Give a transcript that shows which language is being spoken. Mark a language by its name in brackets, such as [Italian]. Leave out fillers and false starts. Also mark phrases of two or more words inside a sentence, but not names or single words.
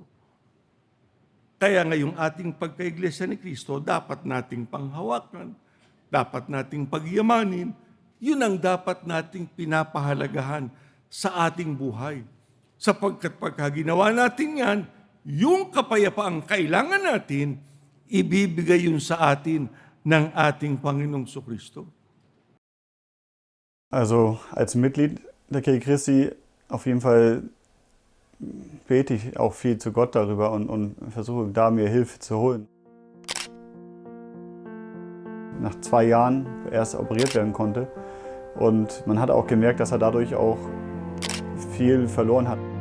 [Filipino] Kaya ngayong ating pagka-Iglesia ni Kristo, dapat nating panghawakan, dapat nating pagyamanin, yun ang dapat nating pinapahalagahan sa ating buhay. Sapagkat pagka ginawa natin yan, yung kapayapaang kailangan natin, ibibigay yun sa atin ng ating Panginoong Kristo. [German] Also als Mitglied der Kirche Christi auf jeden Fall bete ich auch viel zu Gott darüber und versuche da mir Hilfe zu holen. Nach 2 Jahren erst operiert werden konnte und man hat auch gemerkt, dass er dadurch auch viel verloren hat.